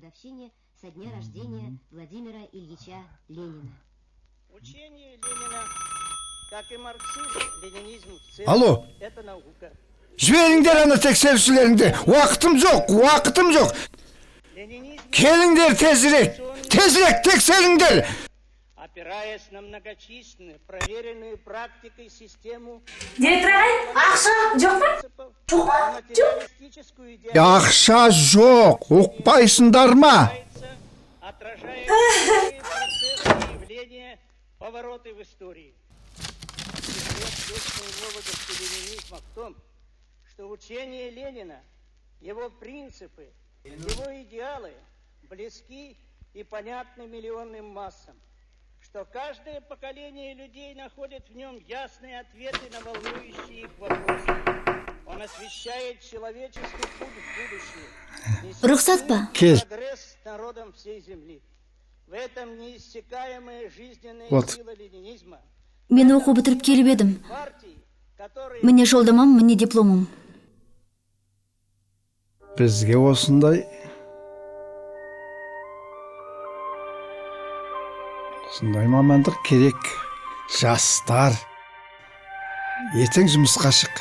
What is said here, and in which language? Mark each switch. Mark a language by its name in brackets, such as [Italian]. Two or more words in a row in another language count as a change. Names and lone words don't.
[Russian] поздравления со дня рождения Владимира Ильича Ленина. Учение Ленина, как и марксизм, ленинизм в целом, Алло. это наука. [Kazakh] Жіберіңдер ана тексерушілеріңді. Уақытым жоқ. [Russian] Ленинизм, [Kazakh] Келіңдер тезірек тексеріңдер. [Russian] опираясь на многочисленные, проверенную практикой систему [Kazakh] Директор ағай, ақша жоқ па? [Russian] принципов, материалистическую идею [Kazakh] Ақша жоқ, ұқпайсыңдар ма? [Russian] отражает процессы и явления, повороты в истории. Секрет вечной молодости ленинизма в том, что учение Ленина, его принципы, его идеалы близки и понятны миллионным массам, что каждое поколение людей находит в нем ясные ответы на волнующие их вопросы. Он освещает человеческий путь в будущее. [Kazakh] Рұқсат па? [Russian] Прогресс народом всей земли. В этом неиссякаемая жизненная сила ленинизма. [Kazakh] Мен оқу бітіріп келіп едім. [Russian] Партии, которые [Kazakh] Міне жолдамам, міне дипломым. Бізге осындай мамандық керек. Жастар. Ертең жұмысқа шық.